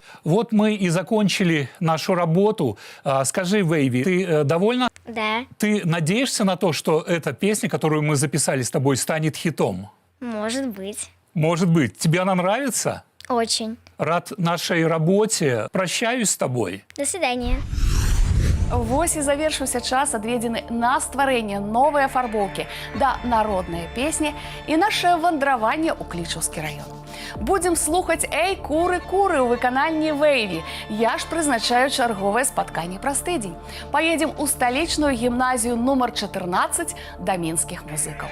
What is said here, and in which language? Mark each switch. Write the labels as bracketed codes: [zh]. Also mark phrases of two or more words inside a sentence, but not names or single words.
[ru] Вот мы и закончили нашу работу. Скажи, Вейви, ты довольна? Да, Ты надеешься на то, что эта песня, которую мы записали с тобой, станет хитом? может быть. Может быть. Тебе она нравится? Очень. Рад нашей работе. Прощаюсь с тобой. До свидания. [be] Вось і завершыўся час, адведзены на стварэнне новай афарбоўкі да народнай песні і наше вандраванне ў Клічаўскі раён. Будзем слухаць «Эй, куры, куры» ў выкананні Вейві. Я ж прызначаю чарговае спатканне праз тыдзень. Паедзем у сталічную гімназію нумар 14 да мінскіх музыкаў.